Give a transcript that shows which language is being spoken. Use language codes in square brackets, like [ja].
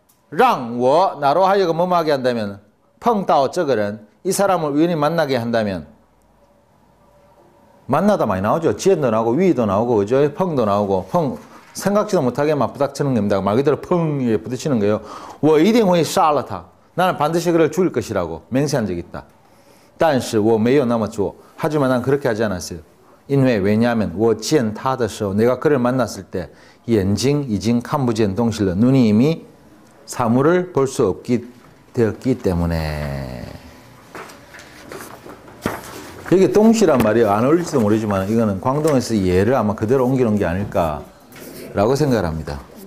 [zh] 让我 [ko] 나로 하여금 뭐하게 한다면 [zh] 碰到这个人 [ko] 이 사람을 우연히 만나게 한다면 만나다 많이 나오죠. 지연도 나오고 위도 나오고 그죠? 펑도 나오고 펑 생각지도 못하게 막 부닥치는 겁니다. 말 그대로 펑에 부딪히는 거예요. [zh] 我一定会杀了他. [ko] 나는 반드시 그를 죽일 것이라고 맹세한 적이 있다. [zh] 但是我没有那么做. [ko] 하지만 난 그렇게 하지 않았어요. [zh] 因为 [ko] 왜냐하면 [zh] 我见他的时候 [ko] 내가 그를 만났을 때 [zh] 眼睛已经看不见东西了. [ko] 눈이 이미 사물을 볼 수 없게 되었기 때문에. 여기 동시란 말이 안 어울릴지도 모르지만 이거는 광동에서 예를 아마 그대로 옮기는 게 아닐까라고 생각을 합니다.